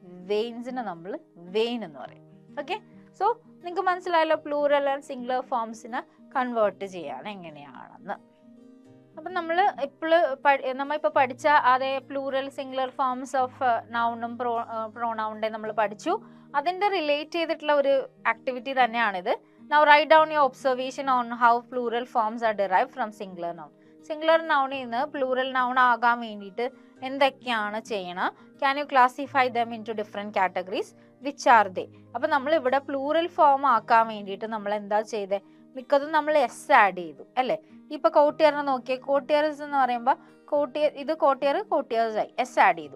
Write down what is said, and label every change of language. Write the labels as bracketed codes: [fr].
[ml] വെയിൻസിനെ നമ്മൾ വെയിൻ എന്ന് പറയും. ഓക്കെ, സോ നിങ്ങൾക്ക് മനസ്സിലായല്ലോ പ്ലൂറൽ ആൻഡ് സിംഗുലർ ഫോംസിനെ കൺവേർട്ട് ചെയ്യാൻ എങ്ങനെയാണെന്ന്. അപ്പം നമ്മളിപ്പോൾ പഠിച്ച അതേ പ്ലൂറൽ സിംഗുലർ ഫോംസ് ഓഫ് നൗണും പ്രോനൗണിൻ്റെ നമ്മൾ പഠിച്ചു. അതിൻ്റെ റിലേറ്റ് ചെയ്തിട്ടുള്ള ഒരു ആക്ടിവിറ്റി തന്നെയാണിത്. [en] Now write down your observation on how plural forms are derived from singular noun. [ml] Singular നൗണിൽ നിന്ന് പ്ലൂറൽ നൗൺ ആകാൻ വേണ്ടിയിട്ട് എന്തൊക്കെയാണ് ചെയ്യണം? [en] Can you classify them into different categories? Which are they? [ml] അപ്പം നമ്മളിവിടെ പ്ലൂറൽ ഫോം ആക്കാൻ വേണ്ടിയിട്ട് നമ്മൾ എന്താ ചെയ്തേ? മിക്കതും നമ്മൾ എസ് ആഡ് ചെയ്തു അല്ലേ. ഇപ്പൊ കോട്ടിയറിനെ നോക്കിയേ, കോട്ടിയേഴ്സ് എന്ന് പറയുമ്പോൾ കോട്ടിയേഴ്സ് ആയി, എസ് ആഡ് ചെയ്തു.